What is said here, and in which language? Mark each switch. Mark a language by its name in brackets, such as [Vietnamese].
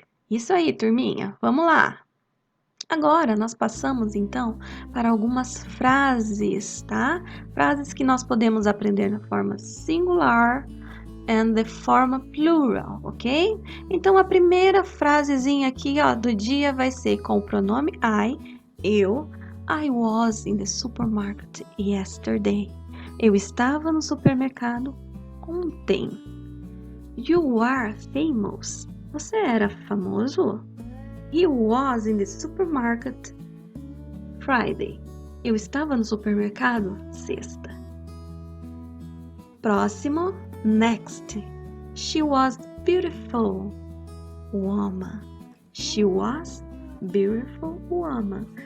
[Portuguese] Isso aí, turminha. Vamos lá. Agora, nós passamos, então, para algumas frases, tá? Frases que nós podemos aprender na forma singular [English] and the [Portuguese] forma plural, ok? Então, a primeira frasezinha aqui, ó, do dia vai ser com o pronome I, eu. [English] I was in the supermarket yesterday. [Portuguese] Eu estava no supermercado ontem. [English] You are famous. [Portuguese] Você era famoso? [English] He was in the supermarket Friday. [Portuguese] Eu estava no supermercado sexta. Próximo, next. [English] She was beautiful woman. She was beautiful woman.